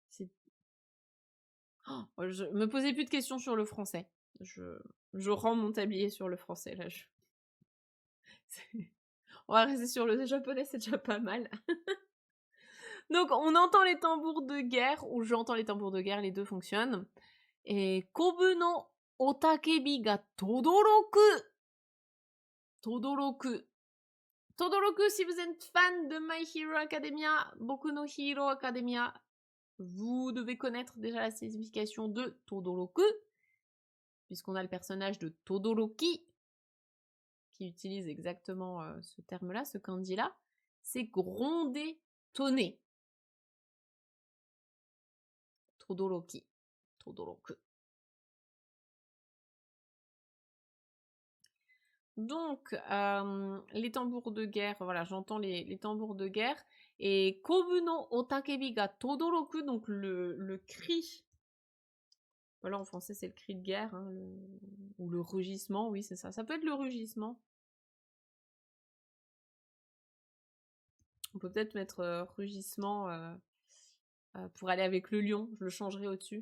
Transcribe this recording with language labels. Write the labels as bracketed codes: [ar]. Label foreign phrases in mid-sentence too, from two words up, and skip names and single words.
[fr] Je me posais plus de questions sur le français. Je rends mon tablier sur le français, là. On va rester sur le japonais, c'est déjà pas mal. Donc, on entend les tambours de guerre, ou j'entends les tambours de guerre, les deux fonctionnent. [ja] Et kobu no otakebi ga todoroku. Todoroku. Todoroku, [fr] si vous êtes fan de My Hero Academia, Boku no Hero Academia, vous devez connaître déjà la signification de Todoroku, puisqu'on a le personnage de Todoroki, qui utilise exactement ce terme-là, ce kanji-là, c'est gronder, tonner. [ja] Todoroki. Todoroku. [fr] Donc, les tambours de guerre, voilà, j'entends les tambours de guerre. [ja] Et kobu no otakebi ga todoroku, [fr] donc le cri. Voilà, en français, c'est le cri de guerre, hein, ou le rugissement, oui, c'est ça. Ça peut être le rugissement. On peut peut-être mettre rugissement pour aller avec le lion, je le changerai au-dessus.